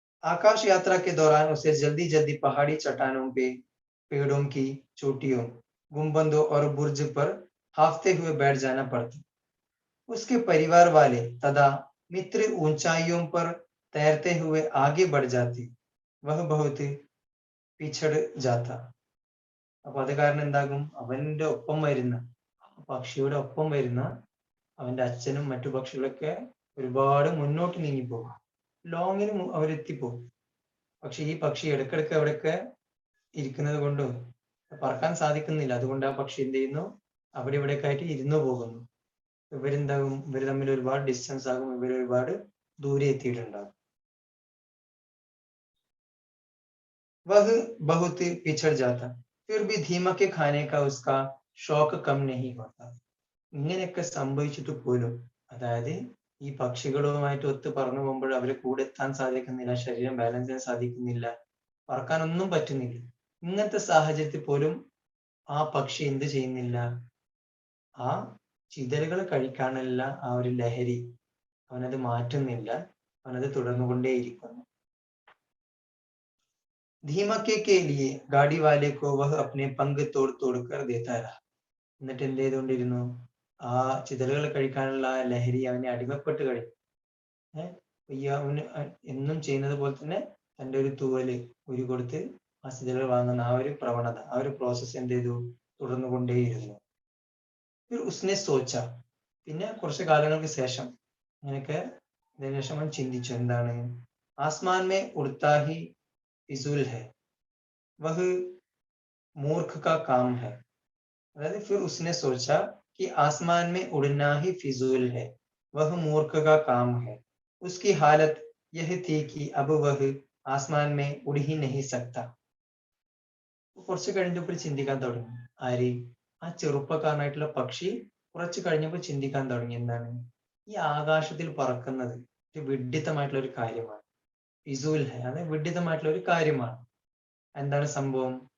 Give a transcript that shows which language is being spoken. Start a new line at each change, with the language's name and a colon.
Hindi: आकाश यात्रा के दौरान उसे जल्दी जल्दी पहाड़ी चट्टानों पे, पेड़ों की चोटियों, गुंबदों और बुर्ज पर हाफते हुए बैठ जाना पड़ता। उसके परिवार वाले तथा मित्र ऊंचाइयों पर तैरते हुए आगे बढ़ जाते, वह बहुत പിछड़ जाता.
Malayalam: അപ്പൊ അത് കാരണം എന്താകും? അവന്റെ ഒപ്പം വരുന്ന, പക്ഷിയുടെ ഒപ്പം വരുന്ന അവന്റെ അച്ഛനും മറ്റു പക്ഷികളൊക്കെ ഒരുപാട് മുന്നോട്ട് നീങ്ങിപ്പോകും, ലോങ്ങിന് അവരെത്തിപ്പോകും. പക്ഷെ ഈ പക്ഷി ഇടക്കിടക്ക് അവിടെയൊക്കെ ഇരിക്കുന്നത് കൊണ്ടും പറക്കാൻ സാധിക്കുന്നില്ല. അതുകൊണ്ട് ആ പക്ഷി എന്ത് ചെയ്യുന്നു? അവിടെ ഇവിടെയൊക്കെ ആയിട്ട് ഇരുന്നു പോകുന്നു. ഇവരെന്താകും? ഇവർ തമ്മിൽ ഒരുപാട് ഡിസ്റ്റൻസ് ആകും, ഇവർ ഒരുപാട് ദൂരെ എത്തിയിട്ടുണ്ടാകും.
Hindi: वह बहुत पिछड़ जाता, फिर भी दीमक के खाने का उसका शौक कम नहीं होता.
Malayalam: ഇങ്ങനെയൊക്കെ സംഭവിച്ചിട്ട് പോലും, അതായത് ഈ പക്ഷികളുമായിട്ട് ഒത്ത് പറന്നു പോകുമ്പോൾ അവരെ കൂടെ എത്താൻ സാധിക്കുന്നില്ല, ശരീരം ബാലൻസ് ചെയ്യാൻ സാധിക്കുന്നില്ല, പറക്കാനൊന്നും പറ്റുന്നില്ല. ഇങ്ങനത്തെ സാഹചര്യത്തിൽ പോലും ആ പക്ഷി എന്ത് ചെയ്യുന്നില്ല? ആ ചിതലുകൾ കഴിക്കാനുള്ള ആ ഒരു ലഹരി അവനത് മാറ്റുന്നില്ല, അവനത് തുടർന്നുകൊണ്ടേയിരിക്കുന്നു.
Hindi: धीमके के लिए गाड़ी वाले को वह अपने पंख तोड़ तोड़ कर देता रहा.
Malayalam: എന്നിട്ട് എന്ത് ചെയ്തുകൊണ്ടിരുന്നു? ആ ചിതലുകൾ കഴിക്കാനുള്ള ആ ലഹരി അവനെ അടിമപ്പെട്ട് കഴിഞ്ഞു. ഈ അവന് എന്നും ചെയ്യുന്നത് പോലെ തന്നെ തൻ്റെ ഒരു തൂവല് ഊരി കൊടുത്ത് ആ ചിതലുകൾ വാങ്ങുന്ന ആ ഒരു പ്രവണത, ആ ഒരു പ്രോസസ്സ് എന്ത് ചെയ്തു? തുടർന്നുകൊണ്ടേയിരുന്നു.
Hindi: ഉസ്നെ സോച്ച,
Malayalam: പിന്നെ കുറച്ച് കാലങ്ങൾക്ക് ശേഷം അങ്ങനെയൊക്കെ ഇതിനു ശേഷം അവൻ ചിന്തിച്ചു, എന്താണ്?
Hindi: Aasman may Udta he ഫിസൂൽ high, വഹ് മൂർഖ കാ കാം ഹൈ. അതായത് फिर उसने सोचा कि आसमान में उड़ना ही फिजूल है, वह मूर्ख का काम है. उसकी हालत यह थी कि अब वह आसमान में उड़ ही नहीं सकता.
Malayalam: കുറച്ച് കഴിഞ്ഞപ്പോൾ ചിന്തിക്കാൻ തുടങ്ങി. ആര്? ആ ചെറുപ്പക്കാരനായിട്ടുള്ള പക്ഷി കുറച്ച് കഴിഞ്ഞപ്പോൾ ചിന്തിക്കാൻ തുടങ്ങി, എന്താണ്? ഈ ആകാശത്തിൽ പറക്കുന്നത് ഒരു വിഡ്ഢിത്തമായിട്ടുള്ള ഒരു കാര്യമാണ്.
Hindi: ഫിസൂൽ ഹൈ,
Malayalam: അത് വിഡ്ഢിത്തമായിട്ടുള്ള ഒരു കാര്യമാണ്. എന്താണ് സംഭവം?